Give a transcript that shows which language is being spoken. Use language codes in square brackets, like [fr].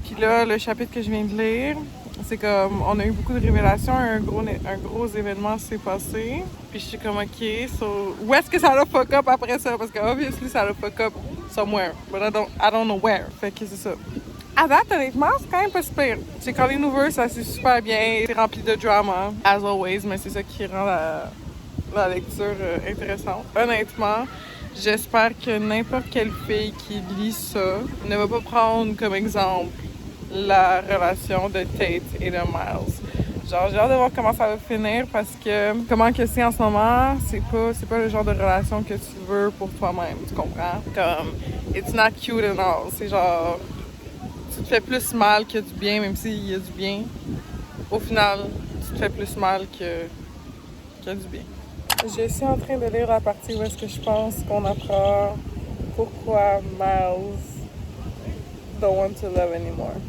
[fr] Puis là, le chapitre que je viens de lire, c'est comme, on a eu beaucoup de révélations, un gros événement s'est passé. Puis je suis comme, ok, so, où est-ce que ça va [en] fuck up [fr] après ça? Parce que, [en] obviously, [fr] ça va [en] fuck up somewhere, but I don't know where. [fr] Fait que c'est ça. À date, honnêtement, c'est quand même pas super. C'est quand les nouveaux, ça c'est super bien, c'est rempli de drama, [en] as always, [fr] mais c'est ça qui rend la lecture intéressante. Honnêtement, j'espère que n'importe quelle fille qui lit ça ne va pas prendre comme exemple la relation de Tate et de Miles. Genre, j'ai hâte de voir comment ça va finir parce que comment que c'est en ce moment, c'est pas le genre de relation que tu veux pour toi-même, tu comprends? [en] Comme, it's not cute and all. [fr] C'est genre, tu te fais plus mal que du bien, même s'il y a du bien. Au final, tu te fais plus mal que du bien. Je suis en train de lire la partie où est-ce que je pense qu'on apprend pourquoi Miles [en] don't want to love anymore.